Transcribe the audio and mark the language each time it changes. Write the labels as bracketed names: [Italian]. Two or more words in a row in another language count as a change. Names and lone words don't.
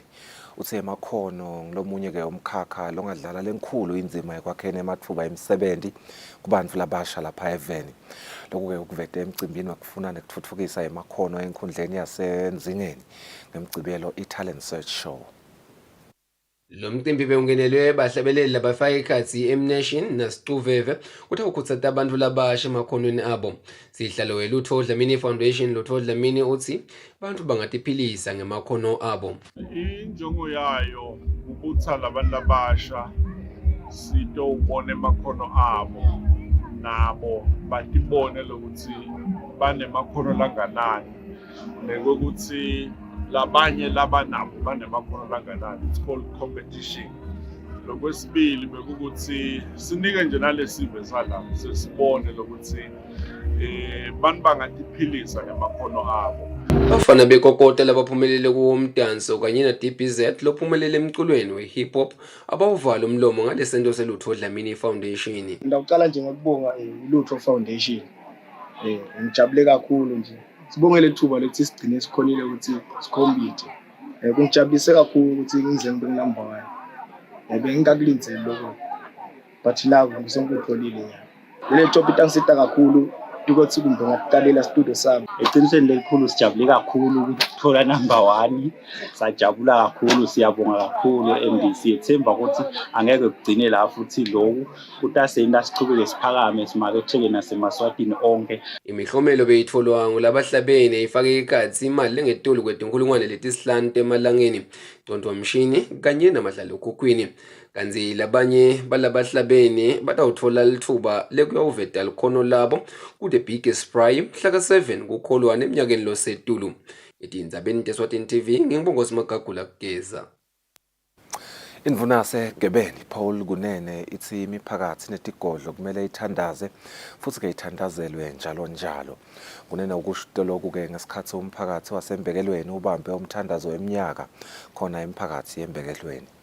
[Swati] Uthe emakhono ngilomunye ke umkhakha longadlala lenkhulu inzima ekwakheni amathuba emisebenzi kubantu labasha lapha eVeni. Lokhu ke ukuvete emcimbini wakufuna nekuthuthukisa emakhono enkhundleni yasenzingeni ngemcibelo iTalent Search Show. Lo mcimbi beungenelwe bahlabeleli labafaka ikhathi eMnation naSicuveve kuthi ukukhuthaza abantu labasha emakhonweni abo. Sihlalo weLutfo Dlamini Foundation Lutfo Dlamini uthi abantu bangatiphilisa ngemakhono abo. Injongo yayo ukuthi labantu abasha sitobona emakhono abo nabo batibone lokuthi banemakhono langanani nekuthi labanye labanabo banemakhono langanani. [English] It's called competition. [Swati] Lokwesibili bekuthi sinike nje nalesive salapho sesibone lokuthi bantu bangatiphilisa ngemakhono abo. Bafana bekokota labaphumelele kuwomdanso kanye na DBZ lophumelele emculweni we-hip hop abawuvala umlomo ngalesento seLutfo Dlamini Foundation. Ngicala nje ngokubonga iLutfo Foundation. Ngijabule kakhulu nje. Sibongele ithuba lokuthi sigcine sikhonile ukuthi sikhompete. Kungijabulise kakhulu ukuthi ngize ngibe number 1. Bengingakulindele lokho. [English] But now [Swati] ngisengikholile ya. Le job itangisita kakhulu ukuthi kumbe ngaqalela studio sami. Eqinisweni lelikhulu sijabule kakhulu ukuthola number 1. Sajabula kakhulu, siyabonga kakhulu MDC. Ethemba ukuthi angeke kugcine la futhi lokhu utasenda sichubeke siphakame simaketheke nasemaswatini onke. Imihlomelo beyitholwa ngulabahlabene ifake ikhathi imali lengetulu kwetinkulungwane letisihlanu emalangeni Ntondwa Mshini kanye namadlalo okhukhwini. Kanzi labanye balabahlabene batawuthola lithuba lekuyawuveta likhono labo ku- [English] the biggest prime [Swati] mhlaka 7 kuKholwane eminyakeni losetulu. Etindzabeni teSwatini TV ngingibongozi Magagula kugeza. Indvuna Gebeni Paul Kunene ithi imiphakathi netigodlo kumele ithandaze futhi ke ithandazelwe njalo njalo. Kunene ukusho lokhu ke ngesikhathi umphakathi wasembekelweni ubambe umthandazo weminyaka khona imiphakathi yembekelweni.